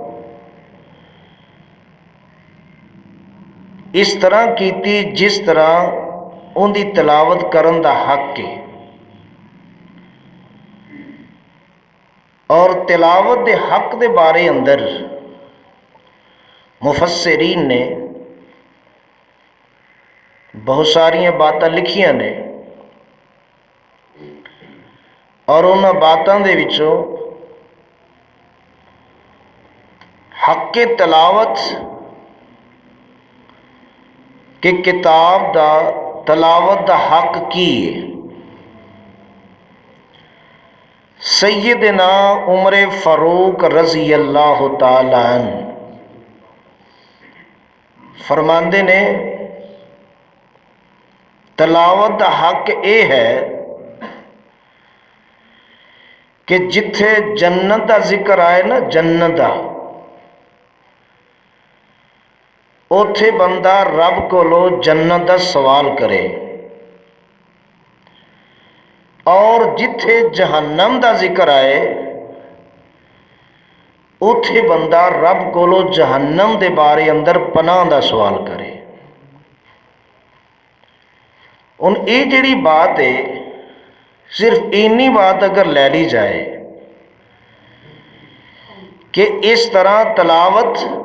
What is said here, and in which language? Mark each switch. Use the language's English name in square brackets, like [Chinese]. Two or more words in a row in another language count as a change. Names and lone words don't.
[Punjabi] اس طرح کیتی جس طرح ان دی تلاوت کرن دا حق ہے، اور تلاوت دے حق دے بارے اندر مفسرین نے بہت ساری باتاں لکھیاں نے، اور انہاں باتاں دے وچوں حق تلاوت کہ کتاب دا تلاوت دا حق کی ہے، سیدنا عمر فاروق [Arabic] رضی اللہ تعالی عنہ [Punjabi] فرماندے نے تلاوت دا حق یہ ہے کہ جتھے جنت دا ذکر آئے نا، جنت دا، اوتھے بندہ رب کولو جنت دا سوال کرے، اور جتھے جہنم دا ذکر آئے اوتھے بندہ رب کولو جہنم دے بارے اندر پناہ دا سوال کرے۔ [Urdu] ان یہ جڑی بات ہے صرف اینی بات اگر لے لی جائے کہ اس طرح تلاوت